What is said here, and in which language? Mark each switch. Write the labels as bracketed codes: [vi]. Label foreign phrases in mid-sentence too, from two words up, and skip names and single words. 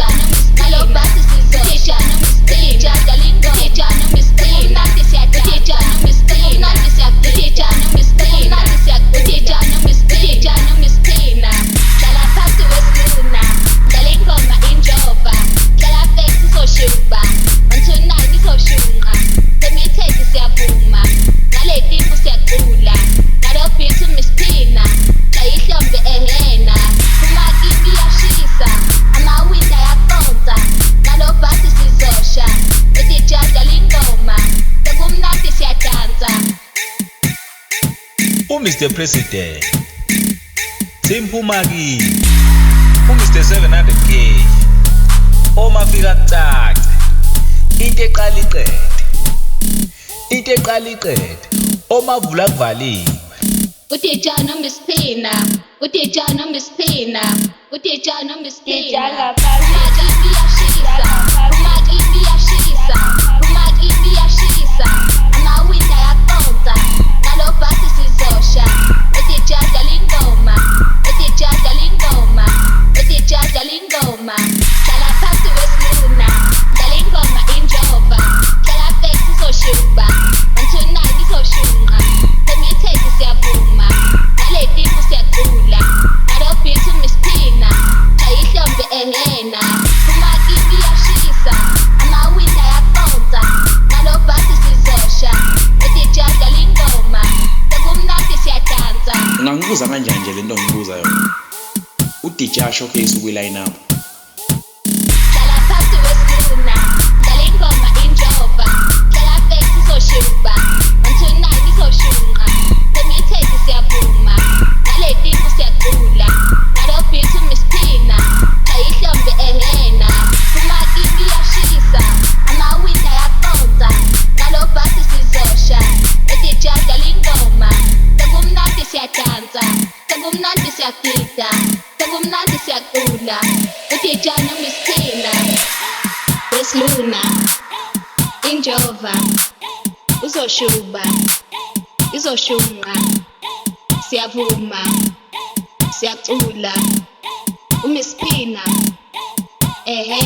[zu] Nalo bhasi sizosha. DeJarh dlala ingoma. Sekumnandi siyadansa. Sekumnandi siyagida. DeJarh no Micpeey na. Hlala phansi wesiluna. Dlala ingoma injova. Hlala Mpeks izoshuba. [en] On tonight izoshunqa. [zu] Semithethe siyavuma. Ngale tipu siyacula. Ngalo beat Micpeey na. Shaya ihlombe ehena. Umakipi yashisa. Amawindi ayaphonsa. Ngalo bhasi sizosha. DeJarh dlala ingoma. Sekumnandi siyadansa. [en] Mr. President, Mpumaki, Mr. [zu] 700K, omafika kucace, into eqala iqede, omavula kuvaliwe. DeJarh no Micpeey na. DeJarh no Micpeey na. DeJarh no Micpeey na. DeJarh ngaphasi. Umakipi yashisa. Umakipi yashisa. Umakipi yashisa. Amawindi ayaphonsa. Nalo bhasi sizosha. DeJarh dlala ingoma. DeJarh dlala ingoma. DeJarh dlala ingoma. Hlala phansi wesiluna. Dlala ingoma injova. Hlala Mpeks izoshuba. [en] On tonight izoshunqa. [zu] Semithethe siyavuma. Ngale tipu siyacula. Ngalo beat Micpeey na. Shaya ihlombe ehena. Umakipi yashisa. Amawindi ayaphonsa. Ngalo bhasi sizosha. DeJarh dlala ingoma. Sekumnandi siyadansa. Ngangibuza kanjani nje lento ngibuza yona. DeJarh showcase ukwi-line up. Hlala phansi wesiluna. Dlala ingoma injova. Hlala Mpeks izoshuba. [en] On tonight izoshunqa. [zu] Semithethe siyavuma. Ngale tipu siyacula. Ngalo beat Micpeey na. Shaya ihlombe ehena. Umakipi yashisa. Amawindi ayaphonsa. Ngalo bhasi sizosha. DeJarh dlala ingoma. Sekumnandi siyadansa. Sekumnandi siyagida. Sekumnandi siyacula. DeJarh no Micpeey na. Wesiluna. Injova. Uzoshuba. Izoshunqa. Siyavuma. Siyacula. Micpeey na. Ehena.